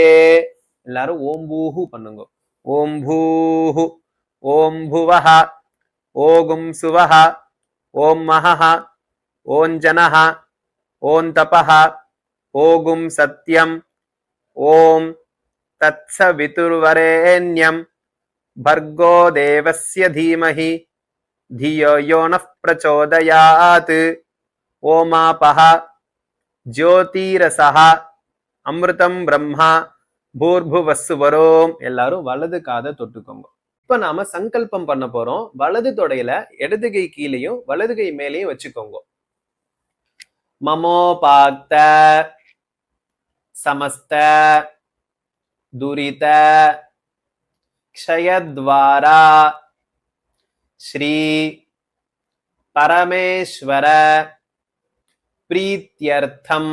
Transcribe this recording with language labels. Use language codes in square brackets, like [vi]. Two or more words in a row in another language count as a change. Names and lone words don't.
[ta] எல்லாரும் ஓம் பூஹு பண்ணுங்க. [sa] ओम् भूः, ओम् भुवः, ओम् सुवः, ओम् महः, ओम् जनः, ओम् तपः, ओम् सत्यम्, ओम् तत्सवितुर्वरेण्यम् भर्गो देवस्य धीमहि धियो यो नः प्रचोदयात्. ओमापः ज्योतिरसः अमृतं ब्रह्म भूर्भुवस्सुवरोम्. [ta] எல்லாரும் வலது காதை தொட்டுக்கோங்க. இப்ப நாம சங்கல்பம் பண்ண போறோம். வலது தொடையில இடது கை கீழையும் வலது கை மேலையும் வச்சுக்கோங்க. [sa] ममोपात्त समस्त दुरित क्षयद्वारा श्री परमेश्वर प्रीत्यर्थम्.